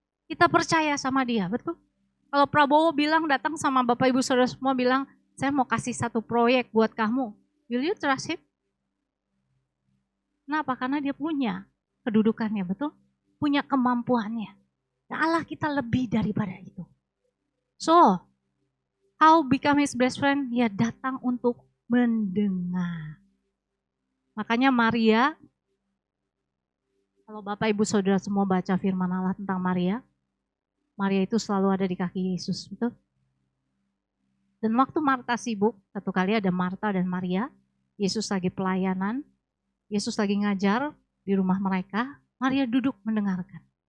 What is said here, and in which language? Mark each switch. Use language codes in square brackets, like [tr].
[id] Kita percaya sama Dia, betul? Kalau Prabowo bilang datang sama Bapak Ibu Saudara semua bilang, saya mau kasih satu proyek buat kamu. [en] Will you trust Him? [id] Kenapa? Karena dia punya kedudukannya, betul? Punya kemampuannya. Dan Allah kita lebih daripada itu. [en] So, how become His best friend? [id] Ya datang untuk mendengar. Makanya Maria, kalau Bapak Ibu Saudara semua baca firman Allah tentang Maria, Maria itu selalu ada di kaki Yesus, betul? Dan waktu Marta sibuk, satu kali ada Marta dan Maria, Yesus lagi pelayanan, Yesus lagi ngajar di rumah mereka, Maria duduk mendengarkan.